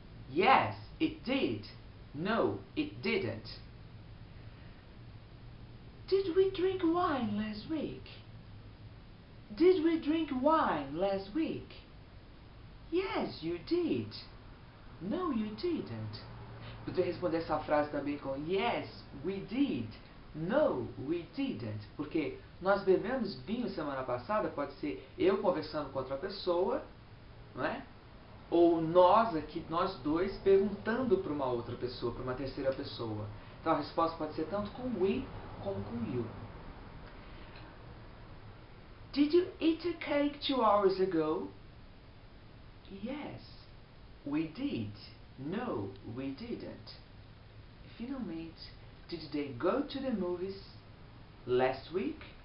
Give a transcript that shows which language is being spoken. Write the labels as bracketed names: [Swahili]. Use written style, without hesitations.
[English] Yes, it did. No, it didn't. Did we drink wine last week? Did we drink wine last week? Yes, you did. No, you didn't. [Portuguese] Podia responder essa frase também com [English] yes, we did. No, we didn't. [Portuguese] Porque nós bebemos vinho semana passada, pode ser eu conversando com outra pessoa, não é? Ou nós aqui, nós dois, perguntando para uma outra pessoa, para uma terceira pessoa. Então a resposta pode ser tanto com we como com you. [English] Did you eat a cake 2 hours ago? Yes, we did. No, we didn't. [Portuguese] E finalmente, [English] did they go to the movies last week?